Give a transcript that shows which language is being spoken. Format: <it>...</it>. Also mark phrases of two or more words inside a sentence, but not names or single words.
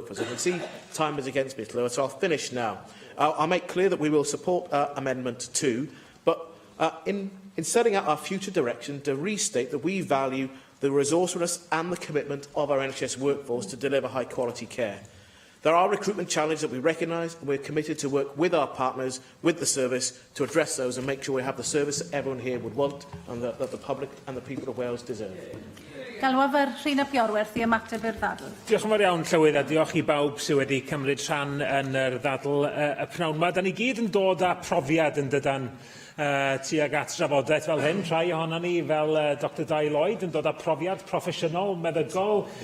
<en>I can see time is against me, so I'll finish now. I'll make clear that we will support Amendment 2, but in setting out our future direction, to restate that we value the resourcefulness and the commitment of our NHS workforce to deliver high-quality care. There are recruitment challenges that we recognise, and we're committed to work with our partners, with the service, to address those and make sure we have the service that everyone here would want and that the public and the people of Wales deserve.</en> <cy>Galwaf yr Rhyn ap Iorwerth I ymateb i'r ddadl. Diolch yn fawr iawn, Llywydd, a diolch I bawb sydd wedi cymryd rhan yn yr ddadl y pnawn yma. Da ni gyd yn dod â profiad yn dydan tuag at drafodaeth fel hyn. Rhai ohonon ni, fel Dr Dai Lloyd, yn dod â profiad proffesiynol, meddygol.</cy>